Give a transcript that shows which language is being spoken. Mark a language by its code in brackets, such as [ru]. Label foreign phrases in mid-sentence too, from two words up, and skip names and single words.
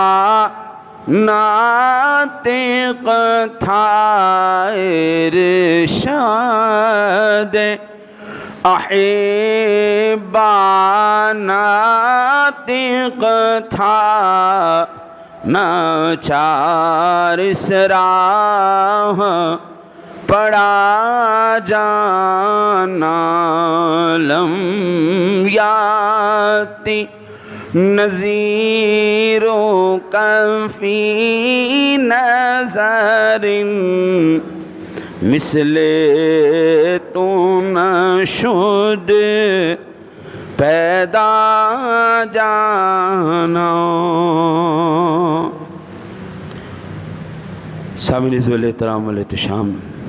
[ur] ناطق تھا ارشاد احبا ناطق تھا ناچار اس راہ پڑا [ar] جانا لم یاتی نظیروں کفی نظر [fa] مثل تو نشد پیدا جانا. [ur] سامعین ذوالِ احترام والاحتشام،